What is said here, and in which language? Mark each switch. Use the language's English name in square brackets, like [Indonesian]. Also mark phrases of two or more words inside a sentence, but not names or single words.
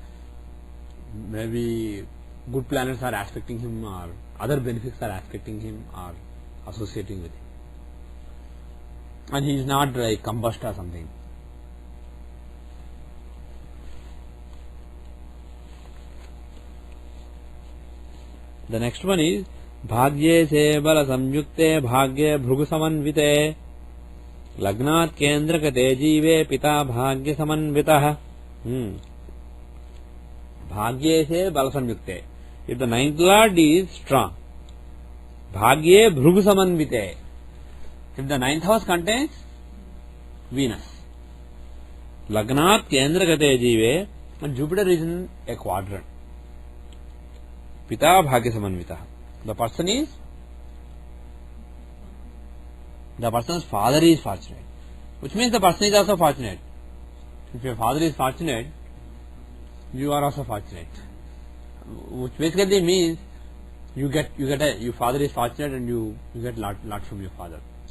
[English] Maybe good planets are aspecting him, or other benefits are aspecting him, or associating with him. And he is not like combust or something. The next one is [Sanskrit] भाग्ये से बल संयुक्ते भाग्ये भृगु समन्विते लग्नात् केन्द्र कते जीवे पिता भाग्ये समन्वितः. भाग्ये से बल संयुक्ते. [English] If the ninth lord is strong, [Sanskrit] भाग्ये भृगु समन्विते. [English] If the ninth house contains Venus, [Sanskrit] लग्नात् केन्द्र कते जीवे, [English] and Jupiter is in a quadrant. [Sanskrit] पिता भाग्य समन्वितः. [English] The person's father is fortunate, which means the person is also fortunate. If your father is fortunate, you are also fortunate, which basically means your father is fortunate and you get lot from your father.